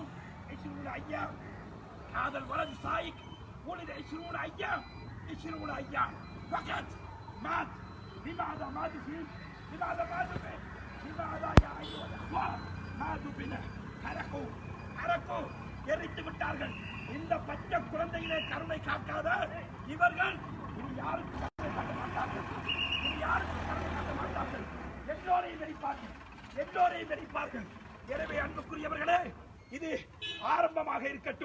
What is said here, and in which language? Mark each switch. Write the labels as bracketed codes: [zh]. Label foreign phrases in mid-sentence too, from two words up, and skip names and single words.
[ar] 20 أيام هذا الولد سايق ولد 20 أيام، 20 أيام فقط مات. لماذا ماتوا فيه؟ لماذا ماتوا فيه؟ لماذا يا أيها الأخوة ماتوا بنا؟ [ta] حرقوا எரித்து விட்டார்கள். இந்த பச்சை குழந்தையிலே கருணை காக்காத இவர்கள் இனி யாருக்கும் கருணை காட்ட மாட்டார்கள். இனி யாருக்கும் கருணை காட்ட மாட்டார்கள். எல்லோரையும் வெடிப்பார்கள், எல்லோரையும் வெடிப்பார்கள். எனவே அன்புக்குரியவர்களே, இது ஆரம்பமாக இருக்கட்டும்.